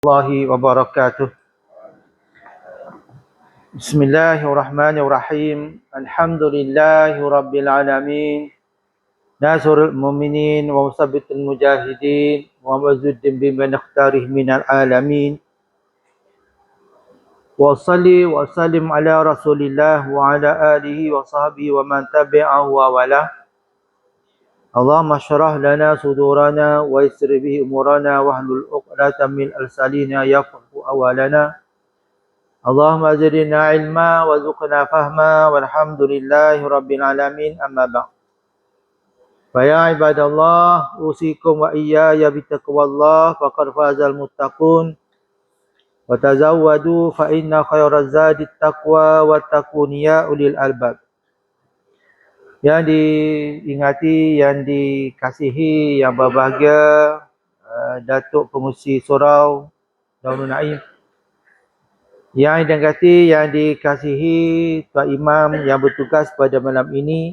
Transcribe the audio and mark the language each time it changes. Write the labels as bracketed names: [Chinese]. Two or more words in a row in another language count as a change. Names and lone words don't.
[Arabic] ورحمة الله وبركاته. بسم الله الرحمن الرحيم. الحمد لله رب العالمين. نصر المؤمنين ومثبت المجاهدين ومزود بما نختاره من العالمين. وصل وسلم على رسول الله وعلى آله وصحبه ومن تبعه ووالى. اللهم اشرح لنا صدورنا ويسر به أمورنا واحلل عقدة من لساننا يفقهوا أقوالنا. اللهم زدنا علما وارزقنا فهما والحمد لله رب العالمين أما بعد. فيا عباد الله أوصيكم وإياي بتقوى الله فقد فاز المتقون وتزودوا فإن خير الزاد التقوى واتقون يا أولي الألباب. [Malay] Yang diingati, yang dikasihi, yang berbahagia Datuk Pengerusi Surau Darul Naim, yang diingati, yang dikasihi Tuan Imam yang bertugas pada malam ini.